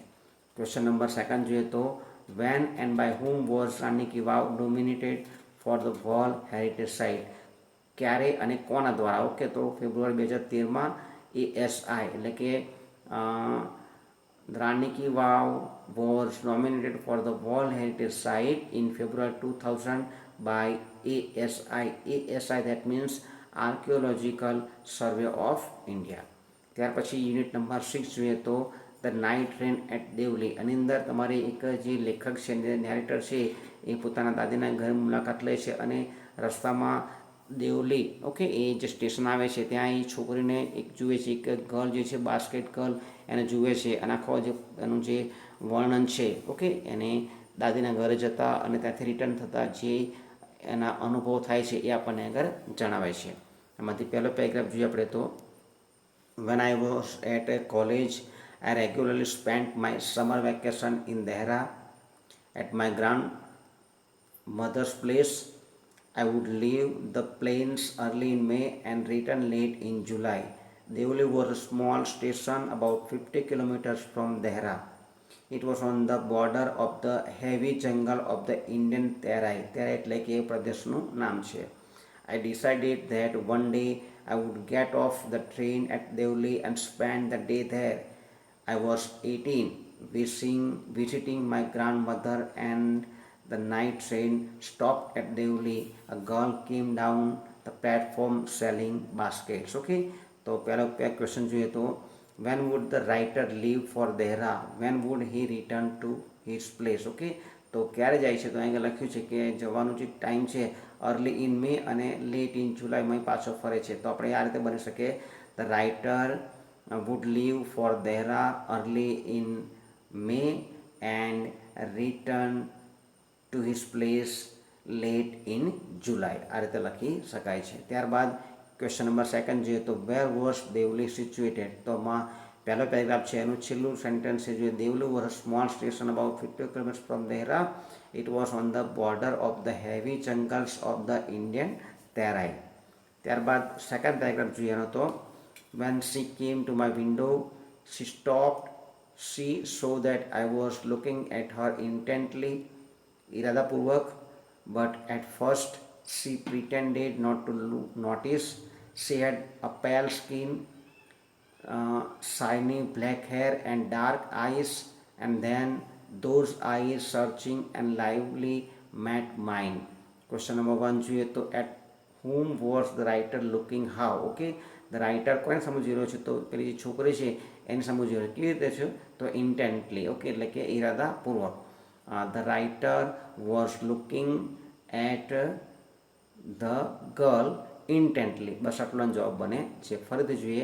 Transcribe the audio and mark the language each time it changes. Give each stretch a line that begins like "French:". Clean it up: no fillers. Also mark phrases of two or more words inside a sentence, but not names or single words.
English: question number second
Gujarati: જોઈએ તો,
English: when and by whom was Rani ki Vav nominated for the World Heritage Site.
Gujarati: ક્યારે અને કોના દ્વારા. ઓકે, તો ફેબ્રુઆરી 2013માં ASI એટલે કે
English: રાની કી વાવ was nominated for the World Heritage Site in February 2000 by ASI. ASI that means Archaeological Survey of India.
Gujarati: ત્યાર પછી યુનિટ નંબર 6 જોઈએ તો, ધ નાઇટ ટ્રેન એટ દેવલી. આની અંદર તમારે એક જે લેખક છે, નેરેટર છે, એ પોતાના દાદીના ઘર મુલાકાત લે છે અને રસ્તામાં દેવલી, ઓકે, એ જે સ્ટેશન આવે છે ત્યાં એ છોકરીને એક જુએ છે, એક ગર્લ જે છે,
English: basket girl,
Gujarati: એને જુએ છે અને આખો જે એનું જે વર્ણન છે, ઓકે, એને દાદીના ઘરે જતા અને ત્યાંથી રિટર્ન થતાં જે એના અનુભવ થાય છે એ આપણને આગળ જણાવે છે. એમાંથી પહેલો પેરેગ્રાફ જોઈએ આપણે તો,
English: when I was at a college, I regularly spent my summer vacation in Dehra at my grandmother's place. I would leave the plains early in May and return late in July. Devli was a small station about 50 kilometers from Dehra. It was on the border of the heavy jungle of the Indian Terai.
Gujarati: Terai એટલે કે એ પ્રદેશનું નામ છે.
English: I decided that one day I would get off the train at Devli and spend the day there. I was 18, visiting my grandmother, and the night train stopped at Devli. A girl came down the platform selling baskets.
Gujarati: Okay, તો પહેલો ક્વેશ્ચન જોઈએ તો,
English: when would the writer leave for Dehra? When would he return to his place?
Gujarati: Okay, તો ક્યારે જાય છે, તો અહીંયા લખ્યું છે કે જવાનું જે ટાઈમ છે
English: early in May
Gujarati: અને
English: late in July
Gujarati: પાછો ફરે છે. તો આપણે આ રીતે બની શકે,
English: the writer would leave for Dehra early in May and return to his place late in July.
Gujarati: આ રીતે લખી શકાય છે.
English: ત્યારબાદ question number second
Gujarati: જોઈએ તો,
English: where was Devli situated.
Gujarati: તો માં પહેલો પેરેગ્રાફ છે એનું છેલ્લું સેન્ટેન્સ છે, જોઈએ
English: Devli was a small station about 50 kilometers from Dehra. It was on the border of the heavy jungles of the Indian Terai.
Gujarati: ત્યારબાદ સેકન્ડ પેરેગ્રાફ જોઈએ એનો તો,
English: when she came to my window, she stopped. She saw that I was looking at her intently, ઇરાદાપૂર્વક, but at first she pretended not to notice. She had a pale skin, shiny black hair and dark eyes, and then those eyes searching and lively met mine. Question number 1
Gujarati: જોઈએ તો,
English: at whom was the writer looking how?
Gujarati: Okay,
English: the writer
Gujarati: કોને સમજી રહ્યો છે, તો પેલી જે છોકરી છે એને સમજી રહ્યો. કેવી રીતે છે, તો ઇન્ટેન્ટલી. ઓકે, એટલે કે ઇરાદાપૂર્વક.
English: The writer was looking at the girl intently.
Gujarati: બસ આટલો જવાબ બને છે. ફરીથી જોઈએ.